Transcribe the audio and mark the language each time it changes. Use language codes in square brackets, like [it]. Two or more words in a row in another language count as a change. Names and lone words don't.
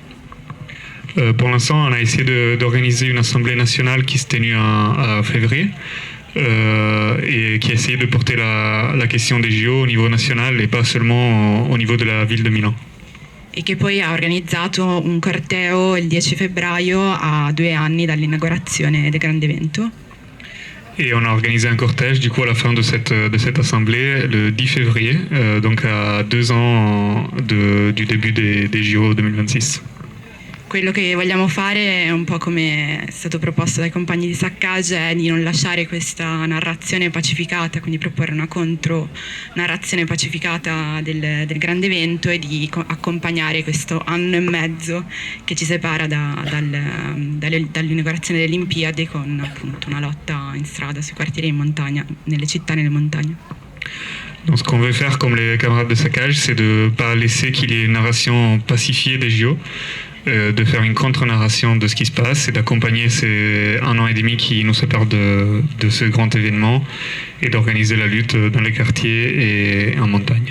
[fr] Pour l'instant, on a essayé d'organiser une assemblée nationale qui s'est tenue à février et qui a essayé de porter la question des JO au niveau national et pas seulement au niveau de la ville de Milan. [it] E che poi ha organizzato un corteo il 10 febbraio a 2 anni dall'inaugurazione del grande evento. [fr] Et on a organisé un cortège du coup à la fin de cette assemblée le 10 février, donc à 2 ans du début des JO 2026. [it] Quello che vogliamo fare è un po' come è stato proposto dai compagni di Saccage, è di non lasciare questa narrazione pacificata, quindi proporre una contro-narrazione pacificata del grande evento e di accompagnare questo anno e mezzo che ci separa dall'inaugurazione delle Olimpiadi con appunto una lotta in strada, sui quartieri in montagna, nelle città e nelle montagne. [fr] Donc ce qu'on veut faire comme les camarades de Saccage, c'est de ne pas laisser qu'il y ait une narration pacifiée des JO, de faire une contre-narration de ce qui se passe et d'accompagner ces 1 an et demi qui nous séparent de ce grand événement et d'organiser la lutte dans les quartiers et en montagne.